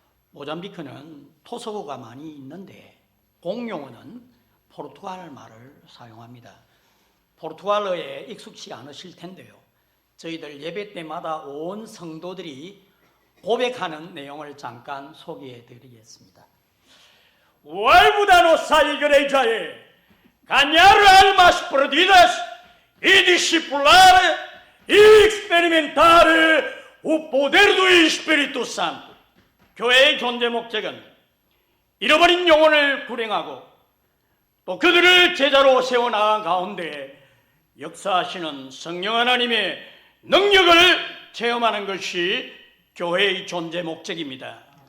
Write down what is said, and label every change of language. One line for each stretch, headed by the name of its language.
Korean: 모잠비크는 토속어가 많이 있는데 공용어는 포르투갈 말을 사용합니다. 포르투갈어에 익숙치 않으실 텐데요. 저희들 예배 때마다 온 성도들이 고백하는 내용을 잠깐 소개해 드리겠습니다.
Portuguese: O alvo da nossa igreja é ganhar almas perdidas e discipular e experimentar o poder do Espírito Santo.
Korean: 교회의 존재 목적은 잃어버린 영혼을 구령하고 또 그들을 제자로 세워나간 가운데 역사하시는 성령 하나님의 능력을 체험하는 것이 교회의 존재 목적입니다.